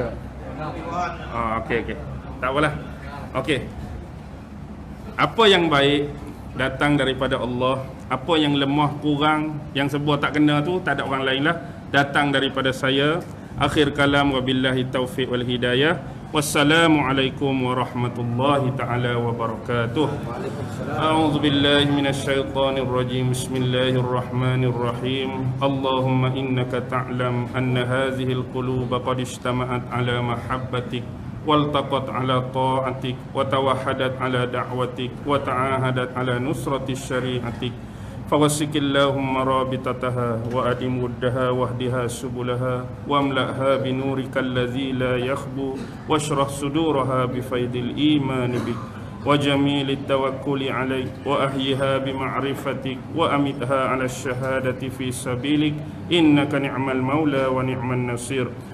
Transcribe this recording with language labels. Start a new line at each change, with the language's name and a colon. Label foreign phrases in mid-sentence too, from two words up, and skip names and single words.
Malay: Okey. Tak apalah. Okey. Apa yang baik datang daripada Allah. Apa yang lemah, kurang, yang sebuah tak kena tu, tak ada orang lain lah, datang daripada saya.
Arabic: Akhir kalam, wabillahi taufiq wal hidayah. Wassalamualaikum warahmatullahi ta'ala wabarakatuh. A'udzu billahi minasyaitonir rajim. Bismillahirrahmanirrahim. Allahumma innaka ta'lam anna hadhihi alquluba qad ijtama'at ala mahabbatik waltaqat ala ta'atik wa tawahhadat ala da'watik wa ta'ahadat ala nusrati syari'atik. فوسك اللهم رابطتها وأدم ودها واهدها سبلها واملأها بنورك الذي لا يخبو واشرح صدورها بفيض الإيمان بك وجميل التوكل عليك وأحيها بمعرفتك وأمتها على الشهادة في سبيلك إنك نعم المولى ونعم النصير.